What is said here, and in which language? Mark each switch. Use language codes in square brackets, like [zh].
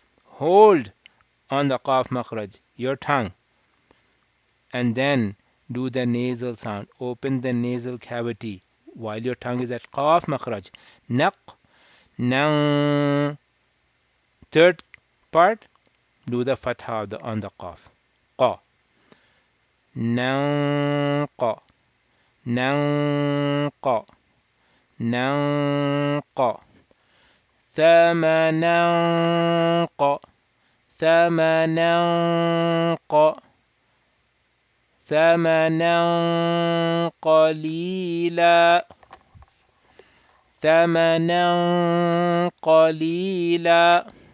[en] Hold on the qaf makhraj, your tongue, and then Do the nasal sound. Open the nasal cavity while your tongue is at qaf makhraj. Naq, nang. Third part, do the fatha on the qaf. Qa, nang qa, nang qa, nang qa. [ar] ثمنا ق ثمنا ق ثمنا قليلا ثمنا قليلا.